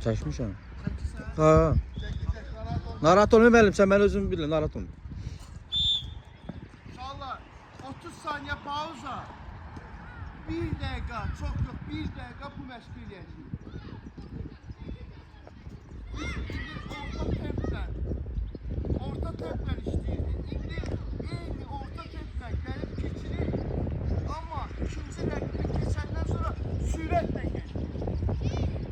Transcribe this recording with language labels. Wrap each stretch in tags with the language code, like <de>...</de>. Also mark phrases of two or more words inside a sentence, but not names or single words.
<az>Çəkmişəm. Çəkirsən? Ha. Çək, narahat olma. Narahat olma müəllim, sən mən özüm bilirəm, narahat olma.</az> <tr>İnşallah 30 saniye pauza. 1 dakika, çok yok 1 dakika</tr> <az>bu məşq eləyəcəyik. Orta templə işləyirik. İndi eyni orta templə gəlib keçirik. Amma ikinci rəqibə keçəndən sonra sürətlə keçirik.</az>